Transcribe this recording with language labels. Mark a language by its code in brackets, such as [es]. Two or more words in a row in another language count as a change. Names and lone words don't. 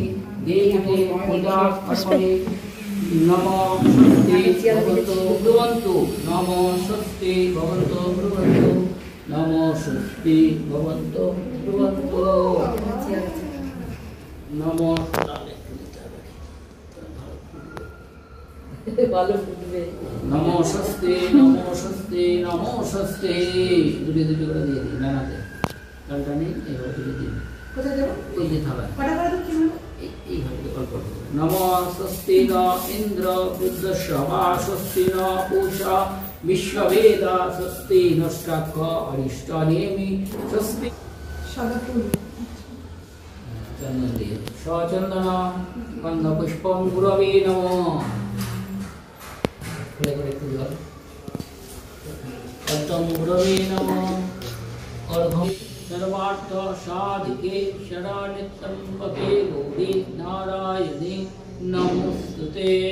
[sa] देवी पूजा कर्मणि नमो स्वस्ति भवन्तु ब्रुवन्तु, नमो स्वस्ति भवन्तु ब्रुवन्तु, नमो स्वस्ति भवन्तु ब्रुवन्तु, नमो नमो स्वस्ति नमो स्वस्ति नमो स्वस्ति। [bn] দুটো দুটো করে দিয়ে দিন ডানাতে, ডালটা নেই, এবার দুটো দিন। কোথায় দেব? ওই যে থালা কটা করে দাও, কি হবে? এইভাবে অল্প অল্প। [sa] নমো স্বস্তি ন ইন্দ্র বুদ্ধস্য বা স্বস্তি ন পূষা বিশ্ববেদা স্বস্তি নষ্টাক্ষ অরিষ্ট নেমি স্বস্তি। [bn] সাদা ফুল চন্দন দিয়ে [sa] সচন্দন গন্ধ পুষ্পম গুরবে নমঃ। गुरवे नमः। अर्घं सर्वार्थ साधिके शरण्यत्र्यम्बके गौरी नारायणे नमोस्तुते।